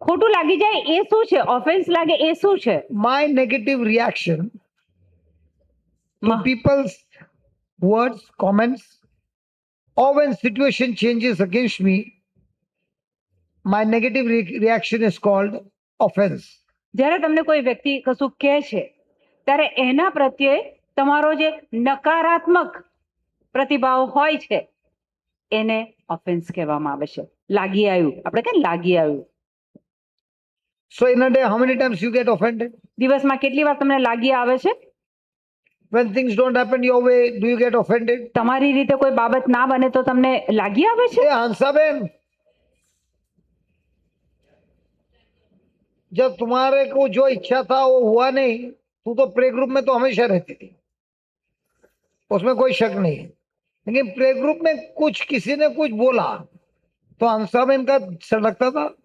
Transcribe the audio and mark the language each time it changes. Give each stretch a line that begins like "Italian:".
Gujarati: ખોટું લાગી જાય એ શું છે? ઓફેન્સ લાગે એ શું છે?
English: My negative reaction to મ- people's words, comments, or when situation changes against me, my negative reaction is called offense.
Gujarati: જ્યારે તમને કોઈ વ્યક્તિ કશું કહે છે ત્યારે એના પ્રત્યે તમારો જે નકારાત્મક પ્રતિભાવ હોય છે એને ઓફેન્સ કહેવામાં આવે છે. લાગી આવ્યું, આપણે કે લાગી આવ્યું.
English: So in a day, how many times you get offended?
Gujarati: દિવસમાં કેટલી વાર તમને લાગી આવે છે?
English: When things don't happen your way, do you get offended?
Gujarati: તમારી રીતે કોઈ બાબત ના બને તો તમને લાગી આવે છે?
Hindi: Hey, Hansaben, जब तुम्हारे को जो इच्छा था वो हुआ नहीं, तू तो प्ले ग्रुप में तो हमेशा रहती थी, उसमें कोई शक नहीं है. लेकिन प्ले ग्रुप में कुछ किसी ने कुछ बोला तो हंसाबेन का सड़कता था.